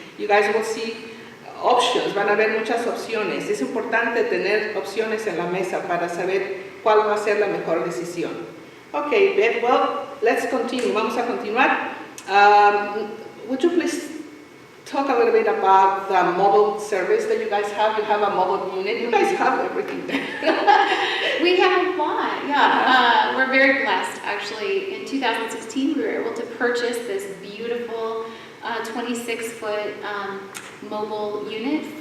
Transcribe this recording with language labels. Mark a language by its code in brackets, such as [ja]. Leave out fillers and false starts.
[en] You guys will see options. [es] Van a haber muchas opciones. Es importante tener opciones en la mesa para saber cuál va a ser la mejor decisión. [en] Okay, Beth, well, let's continue. [es] Vamos a continuar. [en] Would you please talk a little bit about the mobile service that you guys have? You have a mobile unit. You guys have everything there. We have a lot, yeah. We're very blessed, actually. In 2016, we were able to purchase this beautiful 26-foot mobile unit.